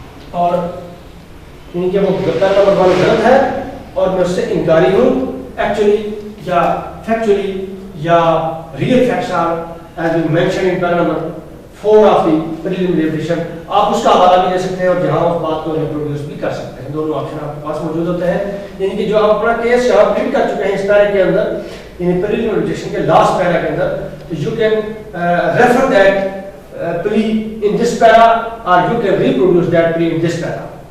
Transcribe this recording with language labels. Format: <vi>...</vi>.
<ur>اور یعنی کہ وہ پیرا نمبر 1 غلط ہے اور میں اس سے انکاری ہوں.</ur> <en>Actually یا factually یا real facts are as we mentioned in para number 4 of the preliminary edition.</en> <ur>آپ اس کا حوالہ بھی دے سکتے ہیں اور جہاں اس بات کو ریپروڈیوس بھی کر سکتے ہیں. دونوں آپشن آپ کے پاس موجود ہوتے ہیں. یعنی کہ جو آپ اپنا کیس یہاں پرنٹ کر چکے ہیں اس پیرے کے اندر، یعنی preliminary edition کے لاسٹ پیرا کے اندر، تو</ur> <en>you can refer that plea in this para</en> <ur>or you can reproduce that plea in this para.</ur>